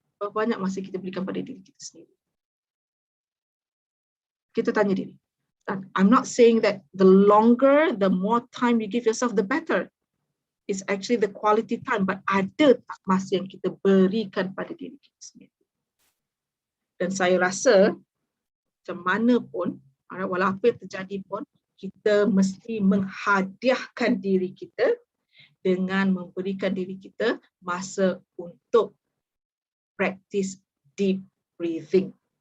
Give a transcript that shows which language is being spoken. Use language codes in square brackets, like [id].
[ms] Berapa banyak masa kita berikan pada diri kita sendiri? Kita tanya diri. [en] I'm not saying that the longer, the more time you give yourself, the better. It's actually the quality time, but [ms] ada tak masa yang kita berikan pada diri kita sendiri? Dan saya rasa, macam mana pun, walau apa yang terjadi pun, kita mesti menghadiahkan diri kita dengan memberikan diri kita masa untuk practice deep breathing.